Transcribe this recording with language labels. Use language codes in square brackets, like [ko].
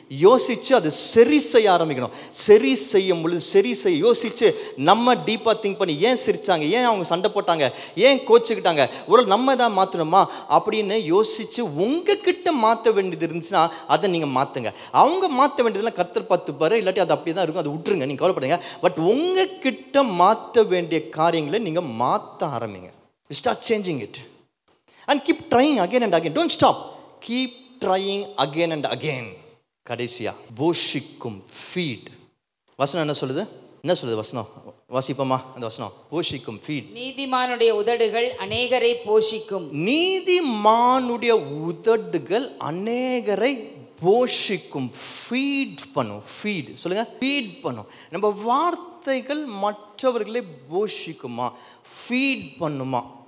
[ta] யோசித்து அதை சரி செய்ய ஆரம்பிக்கணும். சரி செய்யும் பொழுது யோசித்து நம்ம டீப்பாக திங்க் பண்ணி, ஏன் சிரித்தாங்க, ஏன் அவங்க சண்டை போட்டாங்க, ஏன் கோச்சிக்கிட்டாங்க, ஒரு நம்ம தான் மாற்றணுமா அப்படின்னு யோசித்து உங்ககிட்ட மாற்ற வேண்டியது இருந்துச்சுன்னா அதை நீங்கள் மாற்றுங்க. அவங்க மாற்ற வேண்டியதெல்லாம் கர்த்தர் பார்த்துப்பாரு, இல்லாட்டி அது அப்படி தான் இருக்கும், அதை விட்டுருங்க, நீங்கள் கவலைப்படுங்க. பட் உங்ககிட்ட மாற்ற வேண்டிய காரியங்களை நீங்கள் மாற்ற ஆரம்பிங்க. [en] You start changing it and keep trying again and again. Don't stop. Keep trying again and again. [ta] கடைசியா போஷிக்கும், ஃபீட். வசனம் என்ன சொல்லுது வசனம் வாசிப்போமா அந்த வசனம்? போஷிக்கும், ஃபீட். நீதிமானுடைய உதடுகள் அநேகரை போஷிக்கும். நீதிமானுடைய உதடுகள் அநேகரை போஷிக்கும். ஃபீட் பண்ணும். ஃபீட் சொல்லுங்க, ஃபீட் பண்ணும். நம்ம வார்த்தைகள் மற்றவர்களை போஷிக்குமா, ஃபீட் பண்ணுமா?